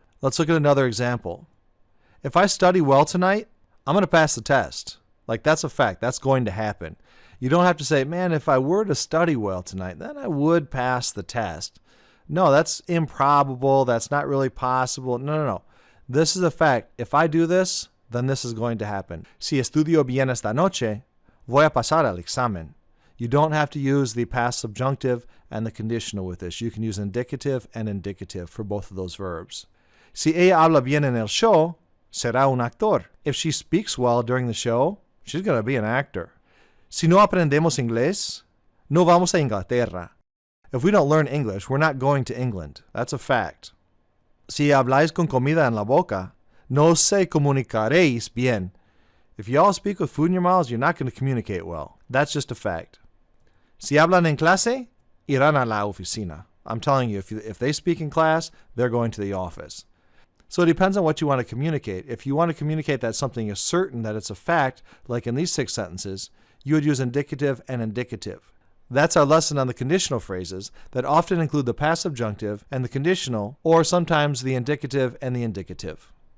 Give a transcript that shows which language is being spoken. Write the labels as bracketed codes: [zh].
[en] Let's look at another example. If I study well tonight, I'm going to pass the test. Like, that's a fact. That's going to happen. You don't have to say, man, if I were to study well tonight, then I would pass the test. No, that's improbable. That's not really possible. No. This is a fact. If I do this, then this is going to happen. [es] Si estudio bien esta noche, voy a pasar el examen. [en] You don't have to use the past subjunctive and the conditional with this. You can use indicative and indicative for both of those verbs. [es] Si ella habla bien en el show, será un actor. [en] If she speaks well during the show, she's going to be an actor. [es] Si no aprendemos inglés, no vamos a Inglaterra. [en] If we don't learn English, we're not going to England. That's a fact. [es] Si habláis con comida en la boca, no se comunicaréis bien. [en] If you all speak with food in your mouths, you're not going to communicate well. That's just a fact. [es] Si hablan en clase, irán a la oficina. [en] I'm telling you, if they speak in class, they're going to the office. So it depends on what you want to communicate. If you want to communicate that something is certain, that it's a fact, like in these 6 sentences, you would use indicative and indicative. That's our lesson on the conditional phrases that often include the past subjunctive and the conditional, or sometimes the indicative and the indicative.